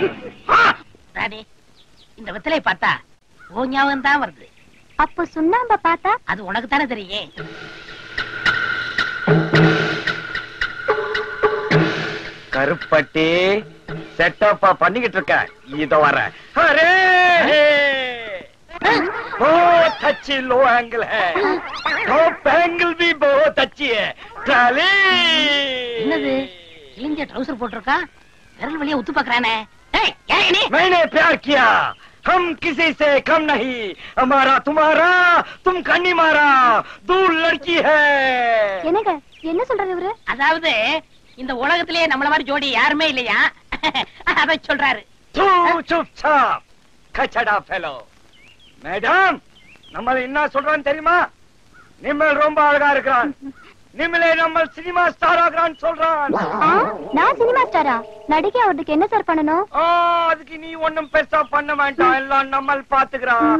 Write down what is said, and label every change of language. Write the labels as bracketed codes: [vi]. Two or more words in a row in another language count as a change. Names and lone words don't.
[ta] இந்த வெத்தலை பார்த்தா ஓ ஞாபகம் தான் வருது. அப்ப சுண்ணாம்ப பார்த்தா? அது உனக்கு தானே தெரியும். கருப்பட்டி செட்டப்பா பண்ணிக்கிட்டு இருக்க. இத வர [hi] बहुत अच्छी [en] low angle [hi] है, [en] top angle [hi] भी बहुत अच्छी है. ट्राली [ta] என்னது கிழிஞ்ச ட்ரவுசர் போட்டுருக்கா? விரல் வழியா உத்து பார்க்கறானே. ஏய், யாரே நீ? [hi] मैंने प्यार किया, हम किसी से कम नहीं. हमारा तुम्हारा, तुम कन्नी मारा, दूर लड़की है. [ta] என்னங்க என்ன சொல்றாரு இவரு? அதாவது இந்த உலகத்திலே நம்மள மாதிரி ஜோடி யாருமே இல்லையா, அத சொல்றாரு. [hi] तू चुपचाप कचड़ा फेलो. [ta] மேடம், நம்ம என்ன சொல்றான்னு தெரியுமா? நிம்மல் ரொம்ப அழகா இருக்கிறான். நிம்மலே நம்ம சினிமா ஸ்டார் ஆகறான்னு சொல்றான். நான் சினிமா ஸ்டாரா? நடிகை அவருக்கு என்ன சார் பண்ணணும்? அதுக்கு நீ ஒண்ணும் பெருசா பண்ண வேண்டாம், எல்லாம் நம்ம பாத்துக்கிறான்.